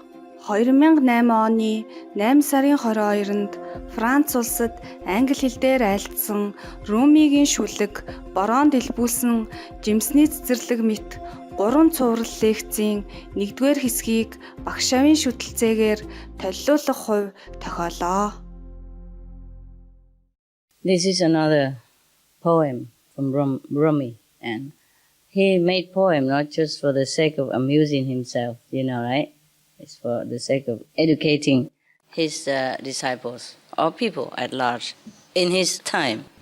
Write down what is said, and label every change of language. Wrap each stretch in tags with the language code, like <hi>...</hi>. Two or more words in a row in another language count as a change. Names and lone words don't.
<mn>2008 оны 8 сарын 22-нд Франц улсад англи хэл дээр айлтсан Румигийн шүлэг бороонд илбүүлсэн жимсний цэцэрлэг мэт 3 цуврал лекцийн 1-р хэсгийг багшаавын шүтэлцээгээр толиулах хувь тохиолоо.</mn> <en>This is another poem from Rumi, and he made poem not just for the sake of amusing himself, right? It's for the sake of educating his disciples or people at large in his time.</en>